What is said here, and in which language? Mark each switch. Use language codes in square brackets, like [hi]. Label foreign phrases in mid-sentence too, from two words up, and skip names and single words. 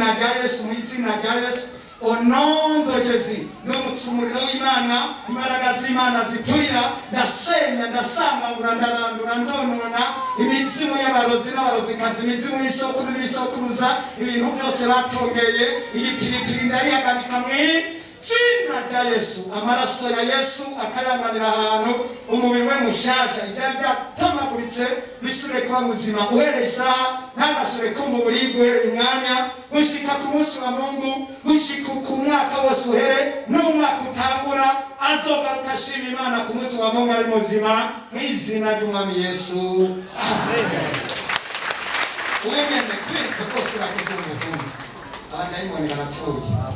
[rn] rya Yesu mu izina rya Yesu onondo Jésus ndamutse umuriro w'Imana imbaraga z'Imana ziturira ndasenya ndasambagura ndarandura ndonona imizimu y'abarozi n'abarozikazi imizimu y'isokuru n'ibisokuruza ibintu byose batongeye iyi piripiri ndayihagarika izina rya Yesu amaraso ya Yesu akayanganira ahantu umubiri we mushasha ibyari byatamaguritse bisubire kuba buzima uhereye isaha ntagasubire ko mu buribwe uhereye umwanya gushika ku munsi wa Mungu gushika ku mwaka wose uhere n'umwaka utangura azogaruka ashima Imana ku munsi wa Mungu ari muzima mu izina ry'umwami Yesu amen uwemene kwirika kose urakugira ubutumwa abadayimoni barapfuye